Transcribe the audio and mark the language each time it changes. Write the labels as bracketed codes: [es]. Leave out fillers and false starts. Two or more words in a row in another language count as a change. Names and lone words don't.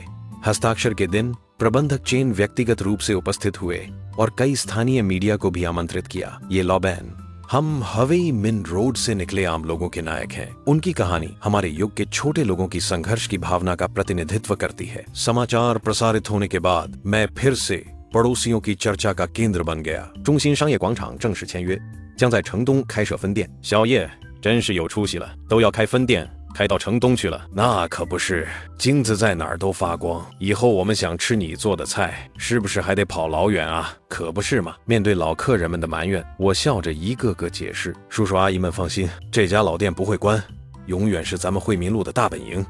[hi] हस्ताक्षर के दिन प्रबंधक चेन व्यक्तिगत रूप से उपस्थित हुए और कई स्थानीय मीडिया को भी आमंत्रित किया। ये लॉबैन, हम हवेई मिन रोड से निकले आम लोगों के नायक हैं। उनकी कहानी हमारे युग के छोटे लोगों की संघर्ष की भावना का प्रतिनिधित्व करती है। समाचार प्रसारित होने के बाद मैं फिर से पड़ोसियों की चर्चा का केंद्र बन गया। [zh] 中心商业广场正式签约，将在城东开设分店。小叶真是有出息了，都要开分店，开到城东去了。那可不是，金子在哪儿都发光。以后我们想吃你做的菜，是不是还得跑老远啊？可不是嘛。面对老客人们的埋怨，我笑着一个个解释：叔叔阿姨们放心，这家老店不会关，永远是咱们惠民路的大本营。